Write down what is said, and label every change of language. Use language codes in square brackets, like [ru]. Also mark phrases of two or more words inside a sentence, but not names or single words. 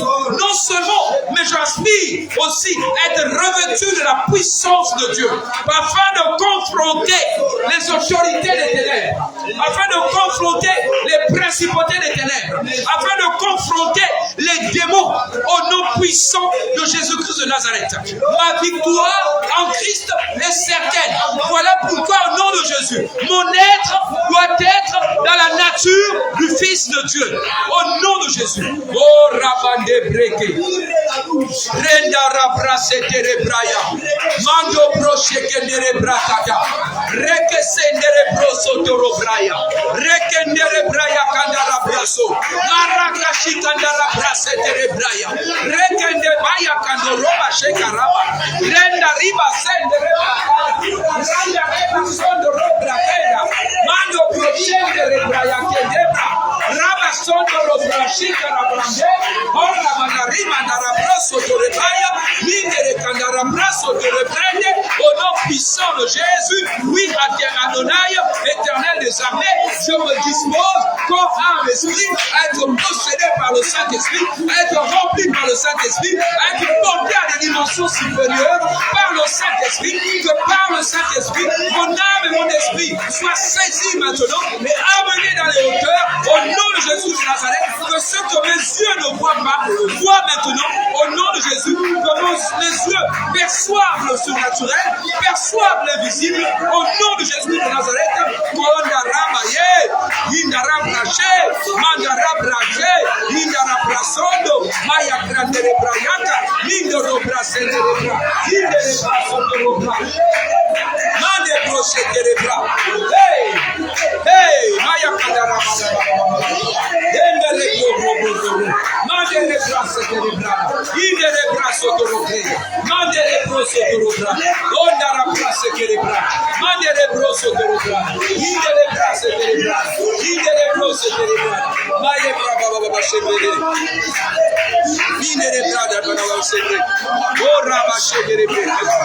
[fr] Non seulement, mais j'aspire aussi à être revêtu de la puissance de Dieu, afin de confronter les autorités des ténèbres, afin de confronter les principautés des ténèbres, afin de confronter les démons au nom puissant de Jésus-Christ de Nazareth. Ma victoire en Christ est certaine. Voilà pourquoi au nom de Jésus, mon être doit être dans la nature du Fils de Dieu. Au nom de Jésus. Oh, Rabande Breke. Renda Rabrase Terebraya. Mando Broshekendere Brakata. Reke Sendere Broso Torobraya. Rekendere Braya Kandara Braso. Marakashi Kandara Brase Terebraya. Rekende Baya Kandoroba Shekaraba. Renda Riba Sendere Randa Reba Sondoro Brakeda. Mando Broshekendere Braya Kendebra. Raba Sondoro Brashika Rabrande. Ora Manarima Narabraso Torebaya. Mindere Kandarabraso Torebrende. Au nom puissant de Jésus. Oui, Adonai, éternel des armées, je me dispose, corps, âme, esprit, à être possédé par le Saint-Esprit, à être rempli par le Saint-Esprit, à être porté à des dimensions supérieures par le Saint-Esprit, que par le Saint-Esprit, mon âme et mon esprit soient saisis maintenant et amenés dans les hauteurs, au nom de Jésus de Nazareth, que ce que mes yeux ne voient voient pas, voient maintenant au nom de Jésus, que les yeux perçoivent le surnaturel, perçoivent l'invisible, au nom de Jésus de Nazareth. Mandara Maye, Indara Braché, Mandara Braché, Indara Brasondo, Maya Grandere Brayaka, Indoro Brasendere Bra, Indere Brasondo Bra, Mande Brosendere Bra. Hey, Maya Kadara Indere Bro, Mandere Brasendere Bra, Indere Brasondo Bra, Mandere Brasondo Bra, Ondara Brasendere Bra, Mandere Brasondo Bra, Indere Brasendere Bra, Indere Brasendere Bra, Maya Baba Shebere, Indere Brada Baba Shebere, Ora Shebere Bra,